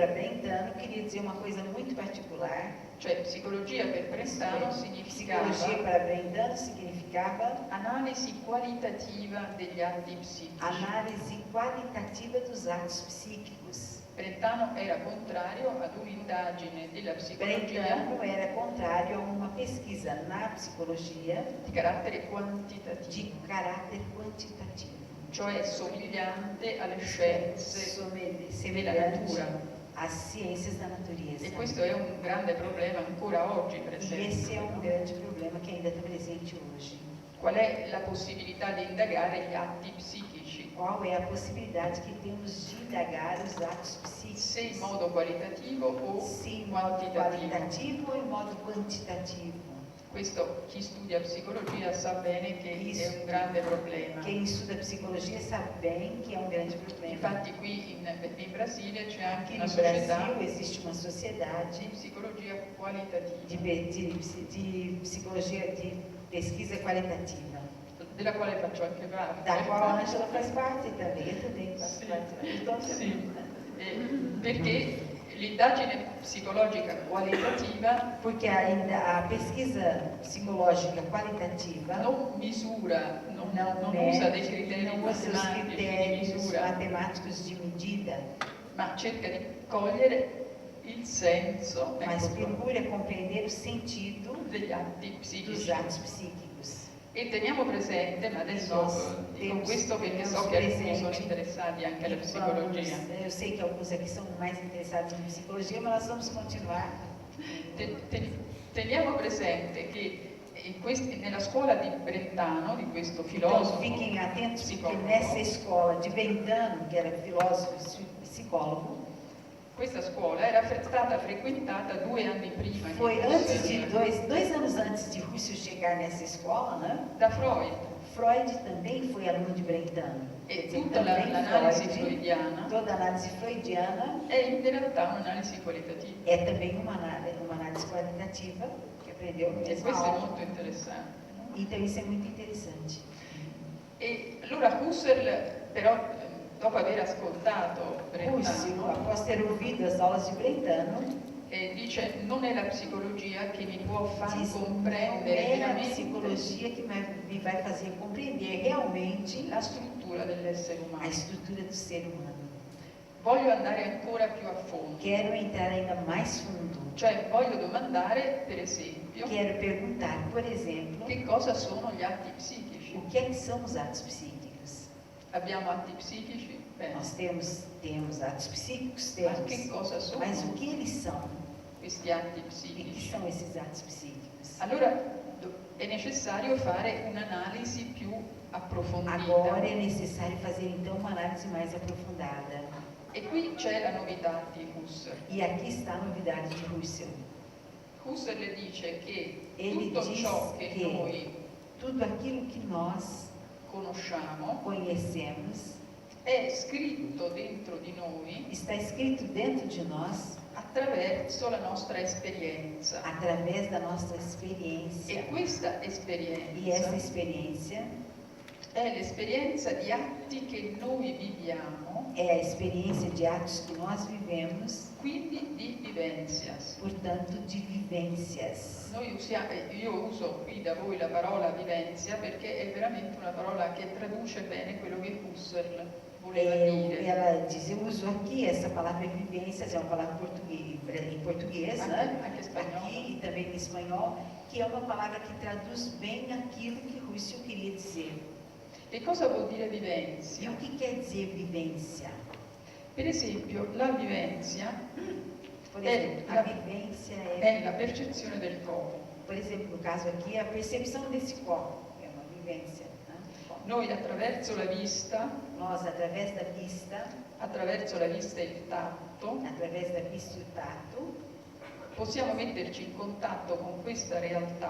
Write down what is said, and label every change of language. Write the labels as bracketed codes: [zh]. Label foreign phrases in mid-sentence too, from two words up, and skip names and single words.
[pt] para Brentano queria dizer uma coisa muito particular. [it] cioè psicologia per Brentano [pt] Psicologia [it] significava [pt] para Brentano significava [it] analisi qualitativa degli atti psichici. [pt] análise qualitativa dos atos psíquicos. [it] Brentano era contrario ad un'indagine della psicologia [pt] Brentano era contrário a uma pesquisa na psicologia [it] di carattere quantitativo, [pt] de caráter quantitativo, [it] cioè somigliante alle scienze della [pt] semelhante [it] natura. [pt] às ciências da natureza. [it] E questo è un grande problema ancora oggi, per [pt] E esse é [it] esempio. [pt] grande problema que ainda está presente hoje. [it] Qual è la possibilità di indagare gli atti psichici? [pt] Qual é a possibilidade que temos de indagar os atos [it] Se in [pt] psíquicos? [it] modo qualitativo o [pt] Se em modo [it] quantitativo. [pt] qualitativo ou em modo quantitativo? [it] Questo chi studia psicologia sa bene che [pt] Isso. [it] è un grande problema. [pt] Quem estuda psicologia sabe bem que é um grande problema. [it] Infatti qui in Brasile c'è anche [pt] Aqui [it] una [pt] no [it] società [pt] Brasil existe uma sociedade [it] di psicologia [pt] de, [it] qualitativa, [pt] de psicologia de pesquisa qualitativa, [it] della quale faccio anche parte. [pt] da qual a Ângela faz parte também. Eu também faço [it] Sì, [pt] parte. Então, [it] sì. Perché l'indagine psicologica qualitativa [pt] porque a pesquisa psicológica qualitativa [it] non misura, non [pt] não [it] usa dei criteri [pt] não usa os [it] matematici di [pt] critérios [it] misura, [pt] matemáticos de medida, [it] ma cerca di cogliere il senso, [pt] mas [it] ecco, [pt] procura compreender o sentido [it] degli atti [pt] dos [it] psichici. [pt] atos psíquicos. [it] E teniamo presente, ma adesso dico [pt] Temos- [it] questo perché [pt] temos [it] so che alcuni [pt] presente [it] sono interessati anche alla [pt] E [it] psicologia. [pt] eu sei que alguns aqui são mais interessados em psicologia, mas nós vamos continuar. [it] Teniamo presente che nella scuola di Brentano, di questo [pt] Então [it] filosofo, [pt] fiquem atentos, porque [it] psicologo, [pt] nessa escola de Brentano, que era filósofo e psicólogo, [it] questa scuola era stata frequentata 2 anni prima [pt] foi antes de [it] Husserl [pt] dois anos antes de Husserl chegar nessa escola, né? [it] da Freud. [pt] Freud também foi aluno de Brentano. [it] E [pt] Quer dizer, [it] tutta [pt] também [it] l'analisi [pt] Freud, [it] freudiana [pt] toda a análise freudiana [it] è in realtà un'analisi qualitativa. [pt] é também uma análise qualitativa que aprendeu no [it] E [pt] mesmo [it] questo è [pt] aula. [it] molto interessante. No? [pt] Então isso é muito interessante. [it] E allora Husserl, però, dopo aver ascoltato [pt] Husserl, [it] Brentano, [pt] após ter ouvido as aulas de Brentano, [it] dice: non è la psicologia che mi può far [pt] diz, não [it] comprendere [pt] é a [it] veramente [pt] psicologia que me vai fazer compreender realmente [it] la struttura dell'essere [pt] a [it] umano. [pt] estrutura do ser humano. [it] Voglio andare ancora più a fondo, [pt] Quero entrar ainda mais fundo. [it] cioè voglio domandare, per esempio, [pt] Quero perguntar, por exemplo, [it] che cosa sono gli atti psichici. [pt] o que é que são os atos psíquicos? [it] Abbiamo atti psichici? Bene. [pt] Nós temos atos psíquicos, [it] Ma [pt] temos, [it] che cosa sono [pt] mas o que eles são? [it] questi atti [pt] O que [it] psichici? [pt] são esses atos psíquicos? [it] Allora è necessario fare un'analisi più approfondita. [pt] Agora é necessário fazer então uma análise mais aprofundada. [it] E qui c'è la novità di Husserl. [pt] E aqui está a novidade de Husserl. [it] Husserl dice che [pt] Ele [it] tutto [pt] diz [it] ciò che [pt] que [it] noi [pt] tudo aquilo que nós [it] conosciamo [pt] conhecemos [it] è scritto dentro di noi [pt] está escrito dentro de nós [it] attraverso la nostra esperienza. [pt] através da nossa experiência. [it] E questa [pt] E essa [it] esperienza [pt] experiência [it] è l'esperienza di atti che noi viviamo, [pt] é a experiência de atos que nós vivemos, [it] quindi di vivenzias. [pt] portanto, de vivências. [it] Io uso qui da voi la parola vivenzia perché è veramente una parola che traduce bene quello che Husserl voleva dire. [pt] Ela diz, eu uso aqui essa palavra vivências, é uma palavra em português, né? [it] Anche espanhol. [pt] Aqui e também em espanhol, que é uma palavra que traduz bem aquilo que Husserl queria dizer. [it] E cosa vuol dire [pt] E [it] vivenzia? [pt] o que quer dizer vivência? [it] Per esempio, la vivenzia [pt] Por exemplo, a vivência [it] è la percezione del corpo. [pt] por exemplo, no caso aqui, a percepção desse corpo é uma vivência. Né? [it] Noi attraverso la vista, [pt] Nós, através da vista [it] e il tatto, [pt] através da vista e o tato, [it] possiamo metterci in contatto con questa realtà